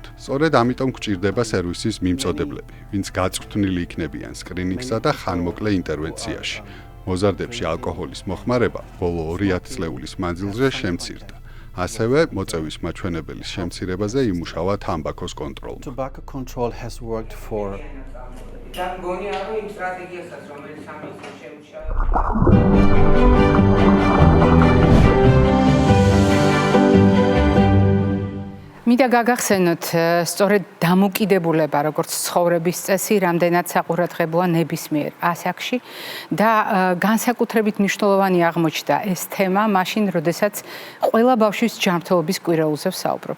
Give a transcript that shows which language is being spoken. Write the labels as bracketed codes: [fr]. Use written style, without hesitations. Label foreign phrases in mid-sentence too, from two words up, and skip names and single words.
[ka] სწორედ ამიტომ გვჭირდება სერვისის მიმწოდებლები, ვინც გაწვრთნილი იქნებიან სკრინინგსა და ხანმოკლე ინტერვენციაში. მოზარდებში ალკოჰოლის მოხმარება ბოლო 2000 წლეულის მანძილზე შემცირდა. ასევე მოწევის მაჩვენებელის შემცირებაზე იმუშავა თამბაქოს კონტროლმა. [en] tobacco control has worked for [ka] და მგონია რომ იმ სტრატეგიასაც რომელიც ამის შეუშავა მინდა გაგახსენოთ სწორედ დამოკიდებულება როგორც ცხოვრების წესი რამდენად საყურადღებოა ნებისმიერ ასაკში და განსაკუთრებით მნიშვნელოვანი აღმოჩნდა ეს თემა მაშინ როდესაც ყველა ბავშვის ჯანმრთელობის კვირაულზე ვსაუბრობ.